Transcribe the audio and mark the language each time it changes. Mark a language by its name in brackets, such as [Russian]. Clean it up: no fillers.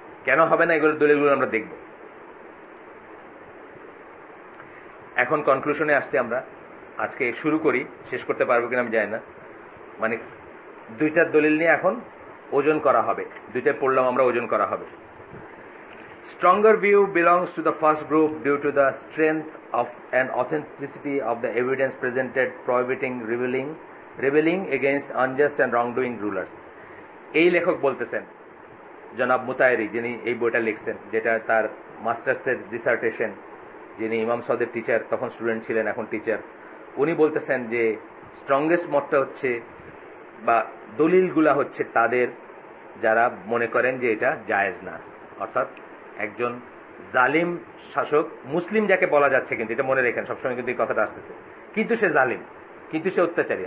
[Bangla] কেন হবে না, এগুলো দলিলগুলো আমরা দেখব। এখন কনক্লুশনে আসছি আমরা, আজকে শুরু করি, শেষ করতে পারবো কিনা আমি জানি না। মানে দুইটার দলিল নিয়ে এখন ওজন করা হবে, দুইটাই পড়লাম আমরা, ওজন করা হবে। [English] Stronger view belongs to the first group due to the strength of and authenticity of the evidence presented prohibiting rebelling against unjust and wrongdoing rulers. [Bangla] এই লেখক বলতেছেন জনাব মুতায়রি, যিনি এই বইটা লিখছেন, যেটা তার মাস্টার্সের ডিসার্টেশন, যিনি ইমাম সাদের টিচার, তখন স্টুডেন্ট ছিলেন, এখন টিচার। উনি বলতেছেন যে স্ট্রংগেস্ট মতটা হচ্ছে বা দলিলগুলা হচ্ছে তাদের যারা মনে করেন যে এটা জায়েজ না, অর্থাৎ একজন জালিম শাসক, মুসলিম যাকে বলা যাচ্ছে, কিন্তু এটা মনে রেখেন সবসময় কিন্তু এই কথাটা আসতেছে, কিন্তু সে জালিম, কিন্তু সে অত্যাচারী।